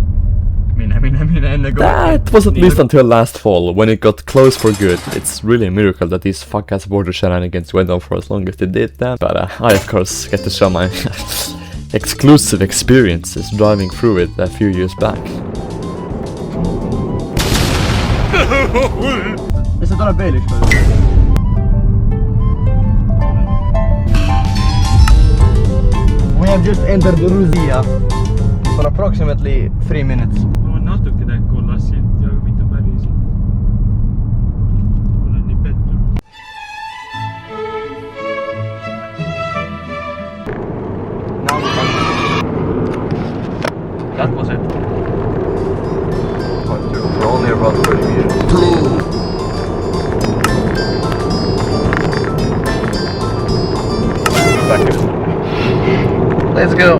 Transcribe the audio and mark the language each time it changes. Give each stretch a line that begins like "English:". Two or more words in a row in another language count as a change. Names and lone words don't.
English: That was at least until last fall, when it got closed for good. It's really a miracle that these fuck-ass border shenanigans went on for as long as they did that, but I of course get to show my exclusive experiences driving through it a few years back.
Estonian: lihtsalt tuleb veel üks kord.
English: We have just entered Russia for approximately 3 minutes.
Estonian: natuke tegelikult olla silt ja mitte päriselt. Olen nii pettunud.
English: That was it. We're only about 30 meters. Let's go!